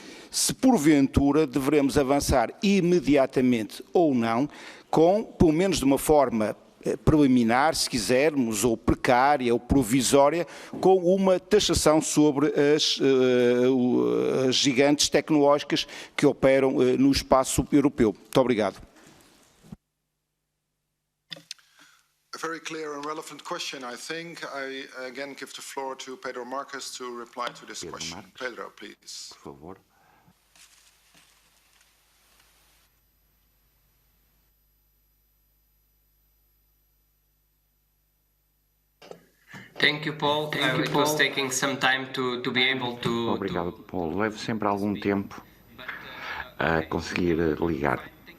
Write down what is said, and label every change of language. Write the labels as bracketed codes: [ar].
[pt] se porventura devemos avançar imediatamente ou não, com, pelo menos de uma forma preliminar, se quisermos, ou precária, ou provisória, com uma taxação sobre as gigantes tecnológicas que operam no espaço europeu. Muito obrigado. [en] A very clear and relevant question, I think. I again give the floor to Pedro Marques to reply to this question. Pedro, please. [pt] Por favor. [en] Thank you, Paul. It was taking some time to be able to... [pt] Obrigado, Paulo. Levo sempre algum tempo a conseguir ligar.